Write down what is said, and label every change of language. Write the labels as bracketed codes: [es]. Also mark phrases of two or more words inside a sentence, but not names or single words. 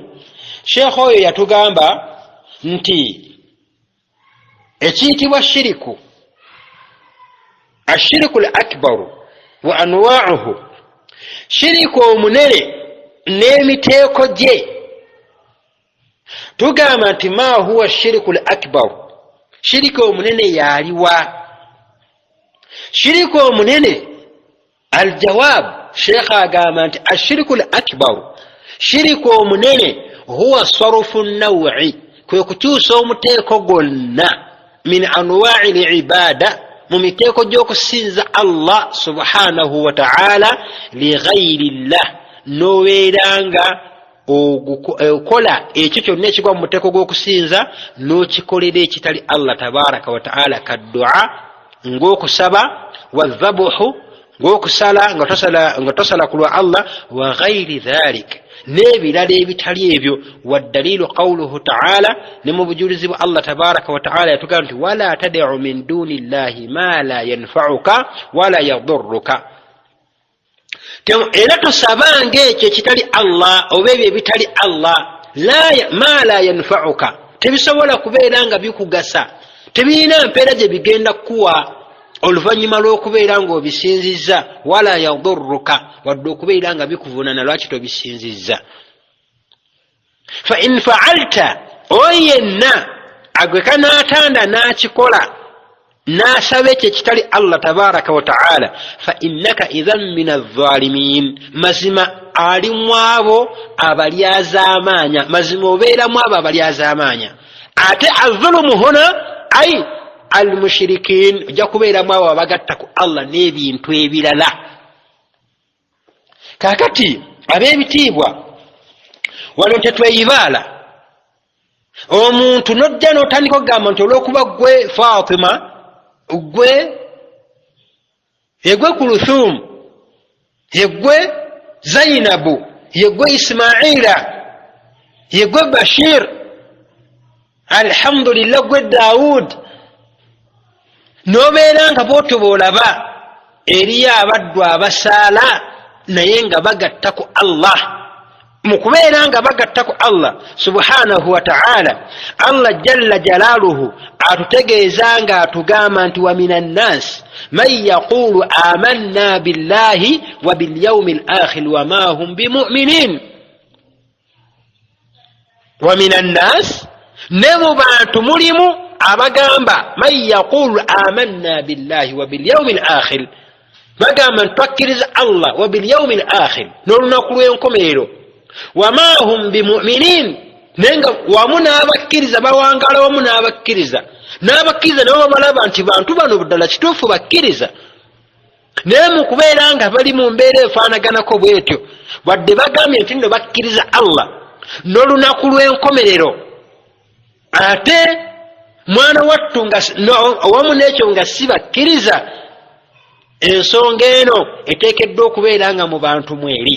[lg] Sheikh oyo yatugamba nti ekiyitibwa shiriku, [ar] الشرك الأكبر وأنواعه, [lg] shiriku omunene n'emiteeko gye. Tugamba nti [ar] ما هو الشرك الأكبر, [lg] shiriku omunene yaliwa? Shiriku omunene, aljawab, Sheikh agamba nti [ar] الشرك الأكبر, [lg] shiriku omunene [ar] هو صرف النوع, [lg] kwe kukyusa omuteeko gwonna [ar] من أنواع العبادة, [lg] mu miteeko gy'okusinza [ar] الله سبحانه وتعالى لغير الله, [lg] noweeranga okola ekyo kyonna ekigwa mu muteeko gw'okusinza n'okikolera ekitali [ar] الله تبارك وتعالى, [lg] kaddu'a, ng'okusaba, wadhabuhu, ng'okusala nga tosala ku lwa Allah, [ar] وغير ذلك, [lg] n'ebirala ebitali ebyo. [ar] والدليل قوله تعالى, [lg] ne mu bujulizi bwa [ar] الله تبارك وتعالى [lg] yatugamba nti [ar] ولا تدع من دون الله ما لا ينفعك ولا يضرك. [lg] Era tosabanga ekyo ekitali Allah oba ebyo ebitali Allah, [ar] ما لا ينفعك, [lg] tebisobola kubeera nga bikugasa, tebirina mpeera gye bigenda kuwa oluvannyuma lw'okubeera ng'obisinzizza, [ar] ولا يضرك, [lg] wadde okubeera nga bikuvunana lwaki tobisinzizza. [ar] فإن فعلت, [lg] oyenna agweka n'atanda n'akikola n'asaba ekyo ekitali [ar] الله تبارك وتعالى, فإنك إذا من الظالمين, [lg] mazima ali mu abo abalyazaamaanya, mazima obeeramu abo abalyazaamaanya. [ar] Ate الظلم هنا أي المشركين, [lg] ojja kubeeramu abo abagatta ku Allah n'ebintu ebirala. Kaakati ab'ebitiibwa, wano tetweyibaala. Omuntu nojja n'otandika okugamba nti olw'okuba gwe Fatima, yegwe Kulthum, yegwe Zainabu, yegwe Ismaila, yegwe Bashir, alhamdulillah gwe Daud, n'obeera nga bw'otyo bw'olaba eriyo abaddu abasaala naye nga bagatta ku Allah. Mu kubeera nga bagatta ku [ar] الله سبحانه وتعالى, الله جل جلاله [lg] atutegeeza nga atugamba nti [ar] ومن الناس من يقول آمنا بالله وباليوم الآخر وما هم بمؤمنين. ومن الناس, [lg] ne mu bantu mulimu abagamba [ar] من يقول آمنا بالله وباليوم الآخر, [lg] bagamba ntwakkiriza [ar] الله وباليوم الآخر, [lg] n'olunaku lw'enkomerero, [ar] وما هم بمؤمنين, [lg] nenga wamu n'abakkiriza bawangala wamu n'abakkiriza nabo balaba nti bantu bano ddala kituufu bakkiriza, naye mu kubeera nga bali mu mbeera efaanaganako bwetyo, wadde bagambye nti nno bakkiriza Allah n'olunaku lw'enkomerero, ate mwana wattu wamu n'ekyo nga si bakkiriza, ensonga eno eteekeddwa okubeera nga mu bantu mweri.